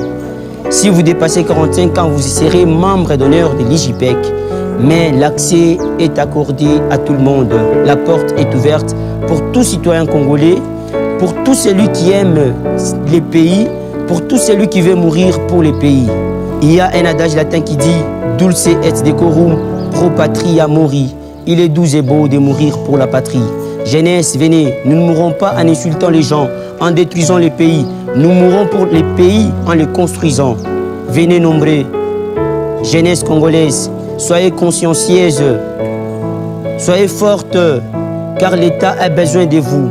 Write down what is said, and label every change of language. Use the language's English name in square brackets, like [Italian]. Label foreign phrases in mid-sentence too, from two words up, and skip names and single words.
[French] Si vous dépassez 45 ans, vous serez membre d'honneur de l'IJPEC. Mais l'accès est accordé à tout le monde. La porte est ouverte pour tout citoyen congolais, pour tout celui qui aime les pays, pour tout celui qui veut mourir pour les pays. Il y a un adage latin qui dit « [Latin] Dulce et decorum pro patria mori ». [French] Il est doux et beau de mourir pour la patrie. Jeunesse, venez, nous ne mourrons pas en insultant les gens, en détruisant les pays. Nous mourrons pour les pays en les construisant. Venez nombreux. Jeunesse congolaise, soyez consciencieuse, soyez forte, car l'État a besoin de vous.